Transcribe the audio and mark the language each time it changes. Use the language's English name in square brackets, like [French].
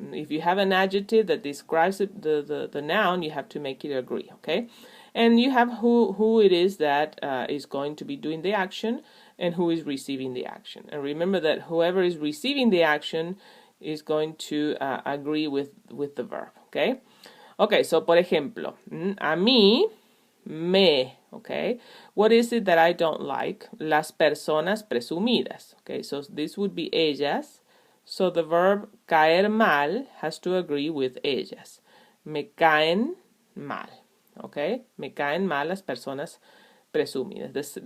[English] If you have an adjective that describes the noun, you have to make it agree. Okay, and you have who it is that is going to be doing the action and who is receiving the action. And remember that whoever is receiving the action is going to agree with the verb. Okay. [Spanish] Okay, so por ejemplo, a mí, me, okay? [English] What is it that I don't like? [Spanish] Las personas presumidas, [English] okay? So this would be ellas. So the verb caer mal has to agree with ellas. [Spanish] Me caen mal, okay? Me caen mal las personas presumidas.